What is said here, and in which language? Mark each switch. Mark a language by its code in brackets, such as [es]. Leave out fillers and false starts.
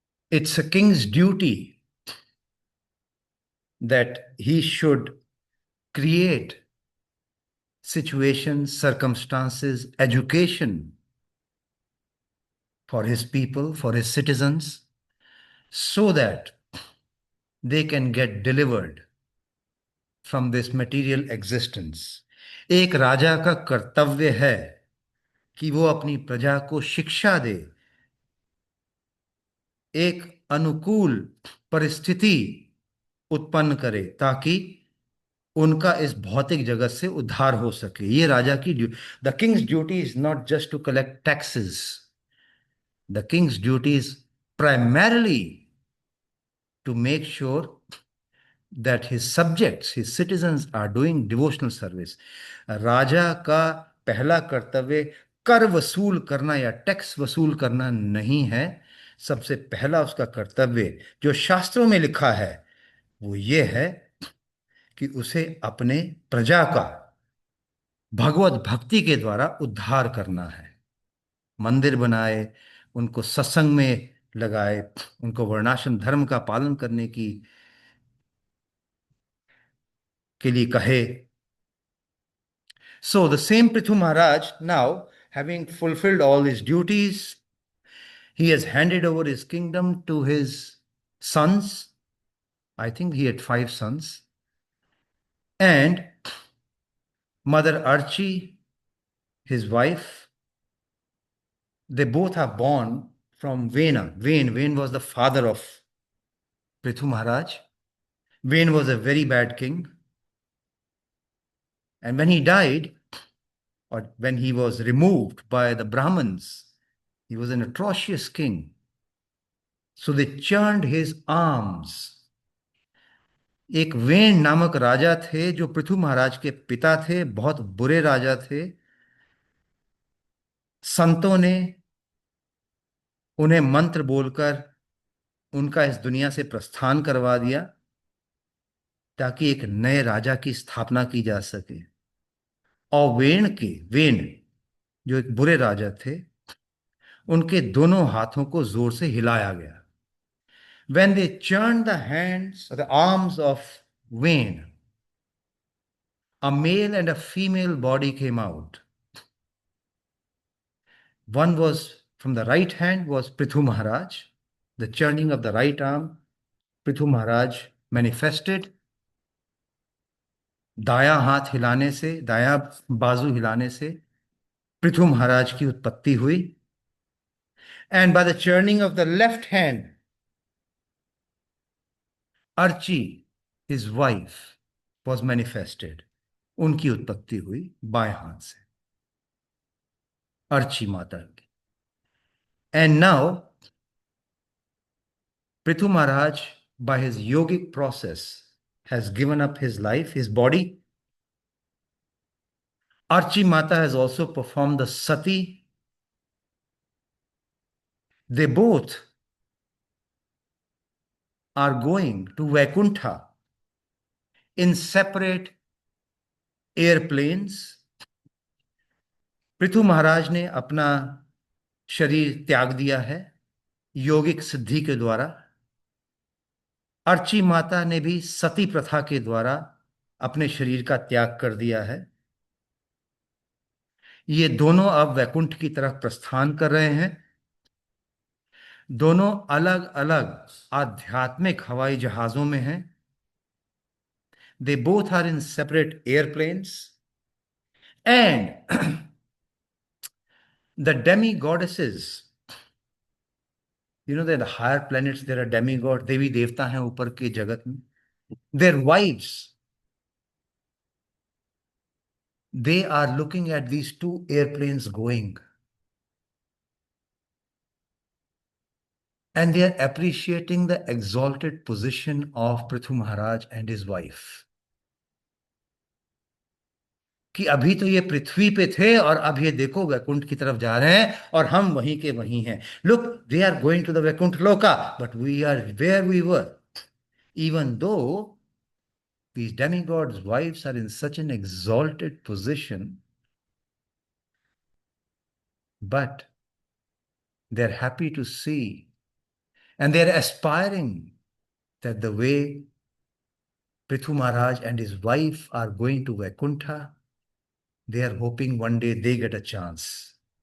[en] It's a king's duty that he should create situations, circumstances, education for his people, for his citizens, so that they can get delivered from this material existence. [hi] एक राजा का कर्तव्य है कि वो अपनी प्रजा को शिक्षा दे, एक अनुकूल परिस्थिति उत्पन्न करे ताकि उनका इस भौतिक जगत से उद्धार हो सके. ये राजा की [en] The king's duty is not just to collect taxes. The king's duty is primarily to make sure that his subjects, his citizens are doing devotional service. [hi] राजा का पहला कर्तव्य कर वसूल करना या टैक्स वसूल करना नहीं है. सबसे पहला उसका कर्तव्य जो शास्त्रों में लिखा है वो ये है कि उसे अपने प्रजा का भगवत भक्ति के द्वारा उद्धार करना है. मंदिर बनाए, उनको सत्संग में लगाए, उनको वर्णाश्रम धर्म का पालन करने की के लिए कहे. [en] So the same Prithu Maharaj, now having fulfilled all his duties, he has handed over his kingdom to his sons. I think he had 5 sons. And Mother Archie, his wife, they both are born from Vena. Vain was the father of Prithu Maharaj. Vain was a very bad king. And when he died, or when he was removed by the Brahmins, he was an atrocious king. So they churned his arms. [hi] एक when नामक राजा थे जो पृथु महाराज के पिता थे, बहुत बुरे राजा थे. संतों ने उन्हें मंत्र बोलकर उनका इस दुनिया से प्रस्थान करवा दिया ताकि एक नए राजा की स्थापना की जा सके. और वेन जो एक बुरे राजा थे, उनके दोनों हाथों को जोर से हिलाया गया. [en] When they churned the hands or the arms of Wayne, a male and a female body came out. One was from the right hand was Prithu Maharaj. The churning of the right arm, Prithu Maharaj manifested. [hi] दायां हाथ हिलाने से, दायां बाजू हिलाने से पृथु महाराज की उत्पत्ति हुई. [en] And by the churning of the left hand, Archie, his wife, was manifested. [hi] उनकी उत्पत्ति हुई बाएं हाथ से, अर्ची माता की. [en] And now, Prithu Maharaj, by his yogic process, has given up his life, his body, Archie Mata has also performed the sati. They both are going to Vaikuntha in separate airplanes. [hi] Prithu महाराज ने अपना शरीर त्याग दिया है योगिक सिद्धि के द्वारा। अर्ची माता ने भी सती प्रथा के द्वारा अपने शरीर का त्याग कर दिया है। ये दोनों अब वैकुंठ की तरफ प्रस्थान कर रहे हैं। दोनों अलग अलग आध्यात्मिक हवाई जहाजों में हैं। [en] they both are in separate airplanes and the demigoddesses, the higher planets, there are demigod, [hi] देवी देवता हैं ऊपर के जगत में। [en] Their wives, they are looking at these two airplanes going, and they are appreciating the exalted position of Prithu Maharaj and his wife. [hi] कि अभी तो ये पृथ्वी पे थे और अब ये देखो वैकुंठ की तरफ जा रहे हैं और हम वहीं के वहीं हैं। [en] Look, they are going to the Vaikuntha loka but we are where we were, even though these demigods' wives are in such an exalted position, but they're happy to see and they're aspiring that the way Prithu Maharaj and his wife are going to Vaikuntha, they are hoping one day they get a chance.